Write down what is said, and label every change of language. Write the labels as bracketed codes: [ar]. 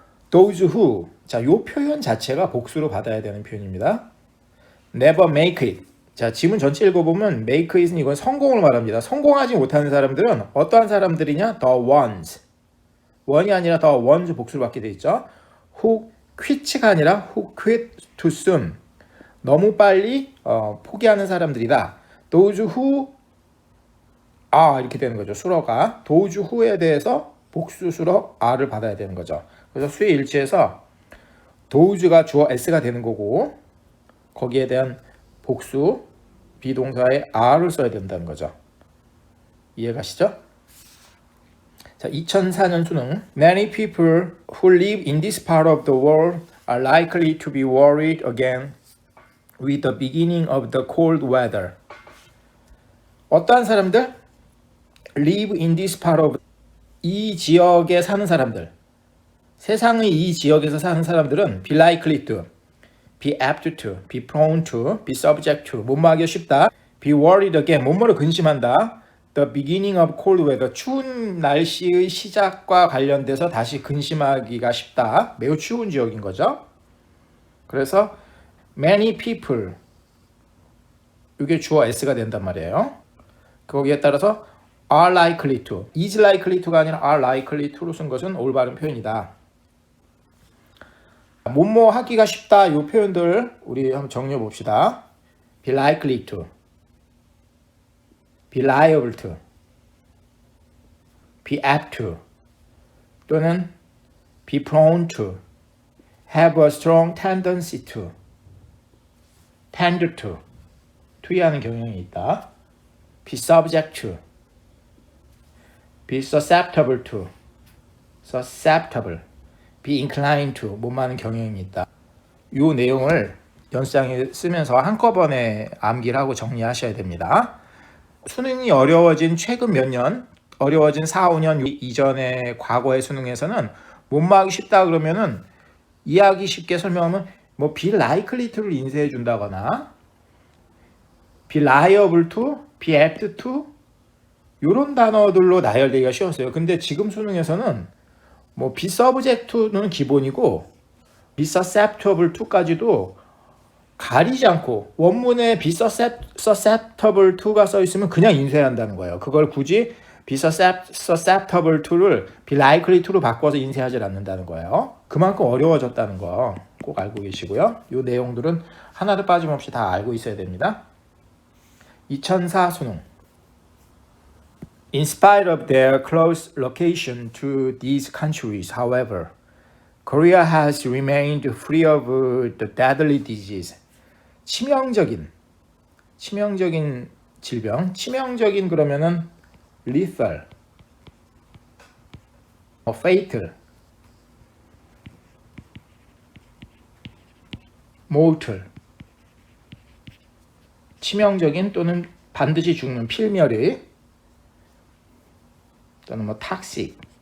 [en] Those who [ko] 자, 요 표현 자체가 복수로 받아야 되는 표현입니다. [en] Never make it. [ko] 자, 지문 전체 읽어보면 make it은 이건 성공을 말합니다. 성공하지 못하는 사람들은 어떠한 사람들이냐? [en] The ones. [ko] one이 아니라 the ones 복수를 받게 돼 있죠. [en] Who quit [ko] 가 아니라 [en] who quit too soon. [ko] 너무 빨리 포기하는 사람들이다. [en] Those who [ko] 이렇게 되는 거죠. 수러가 those who에 대해서 복수 수러 are를 받아야 되는 거죠. 그래서 수의 일치에서 those가 주어 s가 되는 거고 거기에 대한 복수 비동사에 are를 써야 된다는 거죠. 이해가시죠? [en] 자, [ko] 2004년 수능 [en] Many people who live in this part of the world are likely to be worried again with the beginning of the cold weather. [ko] 어떠한 사람들? live in this part of 이 지역에 사는 사람들 세상의 이 지역에서 사는 사람들은 [en] be likely to, be apt to, be prone to, be subject to [ko] 뭐뭐하기 쉽다 be worried again 뭐뭐를 근심한다 [en] the beginning of cold weather [ko] 추운 날씨의 시작과 관련돼서 다시 근심하기가 쉽다 매우 추운 지역인 거죠. 그래서 many people 이게 주어 s가 된단 말이에요. 거기에 따라서 [en] are likely to, is likely to [ko] 가 아니라 are likely to로 쓴 것은 올바른 표현이다. 뭐뭐 하기가 쉽다 이 표현들 우리 한번 정리해 봅시다. [en] be likely to, be liable to, be apt to 또는 be prone to, have a strong tendency to, tend to [ko] 투이하는 경향이 있다. [en] be subject to, be susceptible to, susceptible, be inclined to [ko] 뭐뭐 하는 경향이 있다. [en] 이 내용을 [ko] 연습장에 쓰면서 한꺼번에 암기를 하고 정리하셔야 됩니다. 수능이 어려워진 최근 몇 년, 어려워진 4, 5년 이전의 과거의 수능에서는 못 막기 쉽다 그러면은 이해하기 쉽게 설명하면 뭐 be likely to를 인쇄해 준다거나 [en] be liable to, be apt to [ko] 이런 단어들로 나열되기가 쉬웠어요. 근데 지금 수능에서는 뭐 [en] be subject to [ko] 는 기본이고 [en] be susceptible to [ko] 까지도 가리지 않고 원문에 be susceptible to가 써 있으면 그냥 인쇄한다는 거예요. 그걸 굳이 be susceptible to를 [en] be likely to [ko] 로 바꿔서 인쇄하지 않는다는 거예요. 그만큼 어려워졌다는 거 꼭 알고 계시고요. 이 내용들은 하나도 빠짐없이 다 알고 있어야 됩니다. 2004 수능. [en] In spite of their close location to these countries, however, Korea has remained free of the deadly disease. [ko] 치명적인 질병, 치명적인 그러면은 lethal, fatal, mortal, 치명적인 또는 반드시 죽는 필멸의 또는 뭐 toxic,